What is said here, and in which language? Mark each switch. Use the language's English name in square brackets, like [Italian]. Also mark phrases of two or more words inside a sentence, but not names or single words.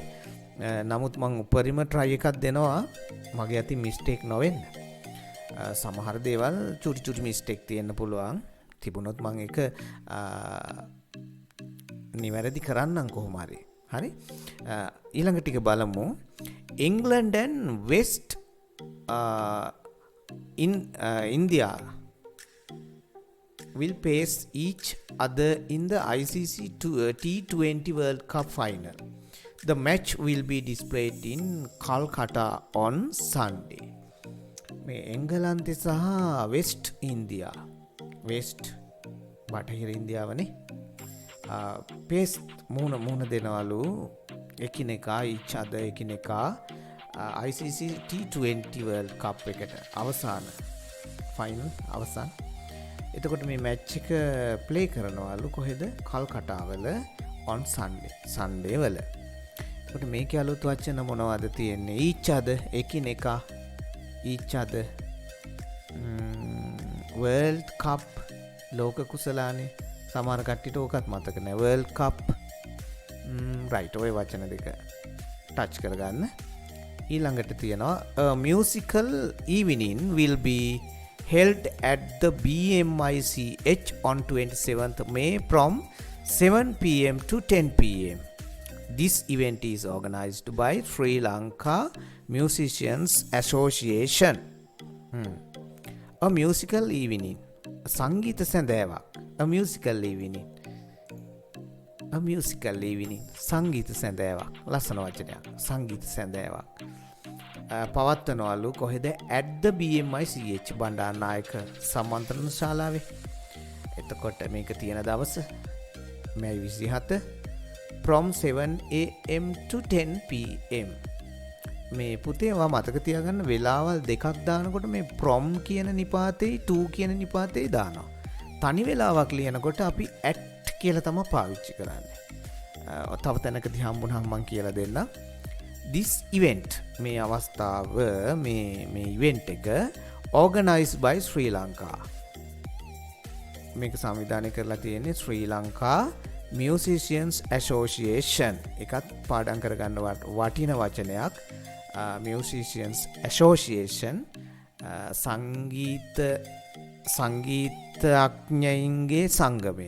[Sinhala] නමුත් මම උපරිම try එකක් දෙනවා මගේ අතින් මිස්ටේක් නොවෙන්න. සමහර දේවල් චුටි මිස්ටේක් තියෙන්න පුළුවන්. තිබුණොත් මම ඒක නිවැරදි කරන්නම් කොහොම හරි. හරි? ඊළඟ ටික බලමු. [English] England and West in India will face each other in the ICC T20 World Cup final. The match will be displayed in Kolkata on Sunday. [Sinhala] මේ එංගලන්තේ සහ වෙස්ට් ඉන්දියා බටහිර ඉන්දියාවනේ පේස් මුහුණ දෙනවලු එකිනෙකා එකිනෙකා ICC T20 World Cup එකට අවසාන එතකොට මේ මැච් එක ප්ලේ කරනවලු කොහෙද? කල්කටාවල [English] on Sunday [Sinhala] වල. එතකොට මේකේ අලුත් වචන මොනවද තියෙන්නේ? [English] each other [Sinhala] එකිනෙකා World Cup ලෝක කුසලානේ. සමහර කට්ටියට ඕකත් මතක නැහැ. World Cup right ඔය වචන දෙක ටච් කරගන්න. ඊළඟට තියෙනවා [English] a musical evening will be held at the BMICH on 27th May from 7 p.m. to 10 p.m. This event is organized by Sri Lanka Musicians Association. A musical evening. [Sinhala] සංගීත සැඳෑවක්. [English] A musical evening. [Sinhala] සංගීත සැඳෑවක්. ලස්සන වචනයක්. සංගීත සැඳෑවක්. පවත්වනවලු කොහෙද? [English] at the BMICH [Sinhala] බණ්ඩාරනායක සම්මන්ත්‍රණ ශාලාවේ. එතකොට මේක තියෙන දවස [English] May 27 from 7 am to 10 pm. [Sinhala] මේ පුතේ ඔයා මතක තියාගන්න වෙලාවල් දෙකක් දානකොට මේ from කියන නිපාතේ to කියන නිපාතේ දානවා. තනි වෙලාවක් ලියනකොට අපි at කියලා තමයි පාවිච්චි කරන්නේ. තව තැනකදී හම්බුනහම මම කියලා දෙන්නම්. [English] This event [Sinhala] මේ අවස්ථාව මේ [English] event එක organized by Sri Lanka. [Sinhala] මේක සංවිධානය කරලා තියෙන්නේ ශ්‍රී ලංකා Musicians Association. එකත් පාඩම් කරගන්න වටින වචනයක්. Musicians Association සංගීතඥයින්ගේ සංගමය.